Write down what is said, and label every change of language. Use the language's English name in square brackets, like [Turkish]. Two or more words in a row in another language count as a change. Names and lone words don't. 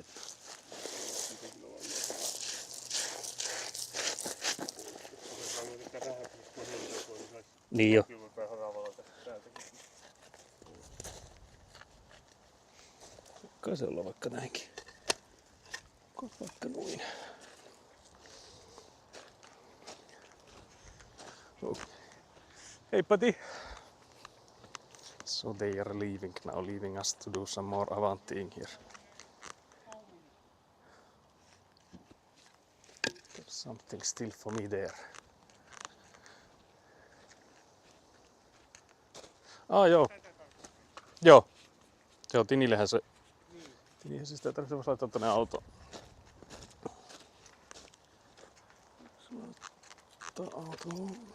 [Finnish] Että... Niin jo. Kai se olla vaikka näinkin. Vaikka noin. [English] Hey buddy! So they are leaving now, leaving us to do some more Avanting here. There's something still for me there. [Finnish] Joo. Joo. Joo, Tinillehän se... Tinihän se sitä tarvitsee laittaa tonne autoon. Laittaa autoon.